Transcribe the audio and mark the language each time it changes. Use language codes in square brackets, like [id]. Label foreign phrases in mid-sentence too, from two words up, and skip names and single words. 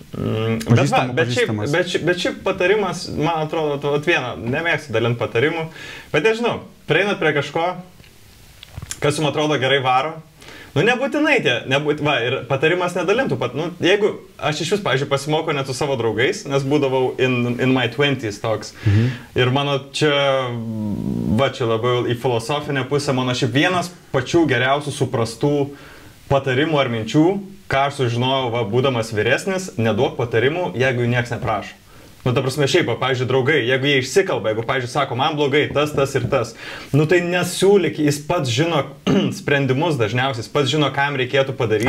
[lt] Bet šiaip patarimas, man atrodo, nemėgstu dalinti patarimų, bet nežinau, prieinat prie kažko, kas jums atrodo gerai varo. Nebūtinai ir patarimas nedalintų. Jeigu aš iš vis, pavyzdžiui, pasimokau net su savo draugais, nes būdavau [en] in my 20s [lt] toks. Ir mano čia labiau į filosofinę pusę, mano šiaip vienas pačių geriausių suprastų patarimų ar minčių, ką aš sužinojau, būdamas vyresnis, neduok patarimų, jeigu jų nieks neprašo. Nu, ta prasme, šiaip, pavyzdžiui, draugai, jeigu jie išsikalba, jeigu, pavyzdžiui, sako, man blogai, tas ir tas, nu tai nesiūlyk, jis pats žino sprendimus dažniausiai, jis pats žino, ką jam reikėtų padaryti.